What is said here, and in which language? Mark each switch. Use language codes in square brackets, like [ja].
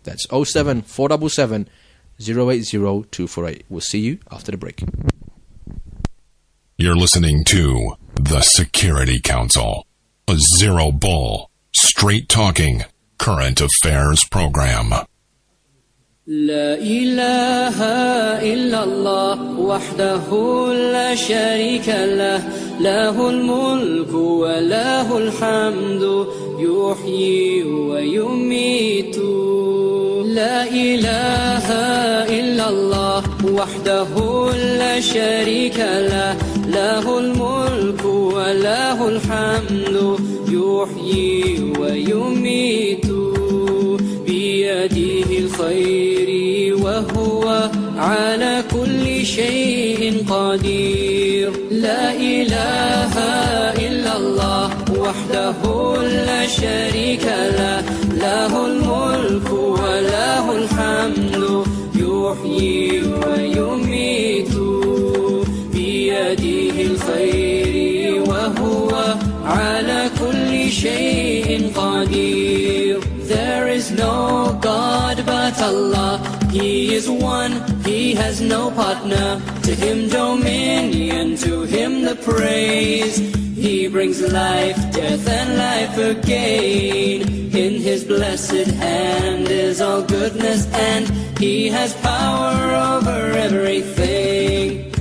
[en] That's 07 477 080 248. We'll see you after the break. You're listening to The Security Council, a zero bull, straight talking, current affairs program. [ar] لا إله إلا الله وحده لا شريك له له الملك وله الحمد يحيي ويميت لا إله إلا الله وحده لا شريك له له الملك وله الحمد يحيي ويميت بيده الخير وهو على كل شيء قدير لا إله إلا الله وحده لا شريك له له الملك وله الحمد يحيي ويميت بيده الخير وهو على كل شيء قدير. [en] There is no God but Allah. He is one, He has no partner. To Him dominion, to Him the praise. He brings life, death and life again. In His blessed hand is all goodness, and He has power over everything.